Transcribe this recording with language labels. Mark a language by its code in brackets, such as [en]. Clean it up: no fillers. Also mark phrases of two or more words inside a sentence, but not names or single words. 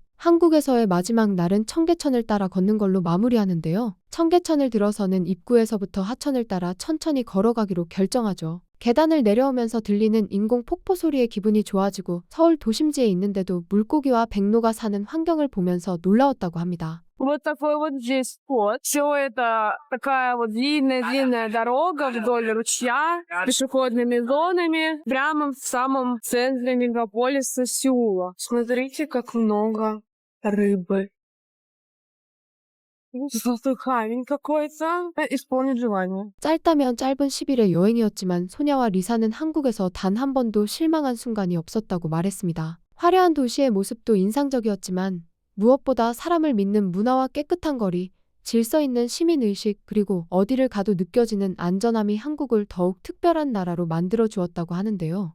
[ko] 한국에서의 마지막 날은 청계천을 따라 걷는 걸로 마무리하는데요. 청계천을 들어서는 입구에서부터 하천을 따라 천천히 걸어가기로 결정하죠. 계단을 내려오면서 들리는 인공 폭포 소리에 기분이 좋아지고 서울 도심지에 있는데도 물고기와 백로가 사는 환경을 보면서 놀라웠다고 합니다. [ru] Вот такой вот здесь вход. Все это такая вот длинная дорога вдоль ручья, пешеходными зонами, прямо в самом центре мегаполиса Сеула. Смотрите, как много рыбы. Золотой камень какой-то. Исполнить желание. [ko] 짧다면 짧은 10일의 여행이었지만 소냐와 리사는 한국에서 단 한 번도 실망한 순간이 없었다고 말했습니다. 화려한 도시의 모습도 인상적이었지만 무엇보다 사람을 믿는 문화와 깨끗한 거리, 질서 있는 시민의식, 그리고 어디를 가도 느껴지는 안전함이 한국을 더욱 특별한 나라로 만들어 주었다고 하는데요.